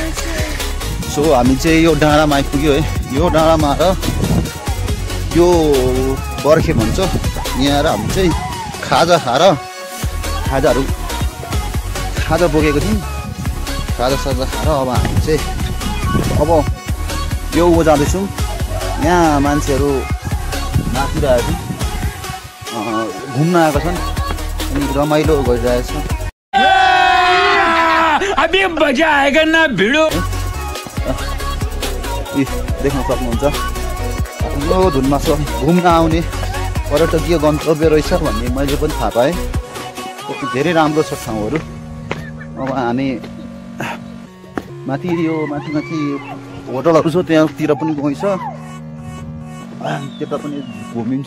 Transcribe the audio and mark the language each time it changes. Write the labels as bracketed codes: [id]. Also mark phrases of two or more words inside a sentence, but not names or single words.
[ne] सो हामी चाहिँ यो डाँडामा आइपुग्यो है। यो डाँडामा र यो बर्खे भन्छ यहाँ र हामी चाहिँ खाजा बोकेको थियौँ। खाजा खाएर अब हामी चाहिँ अब यो जाँदैछौँ। यहाँ मान्छेहरू नाचिरहेको घुम्न आएको छन् अनि रमाइलो गरिरहेछ। [hi] अभी मजा आएगा ना भिडो। [ne] देख्न सक्नुहुन्छ यो धुनमा घुम्न आउने पर्यटकीय गन्तव्य रहेछ भन्ने मैले पनि थाहा पाएँ। धेरै राम्रो छ ठाउँहरू। अब हामी माथि होटलहरू छ त्यहाँतिर पनि गइन्छ, त्यता पनि घुमिन्छ।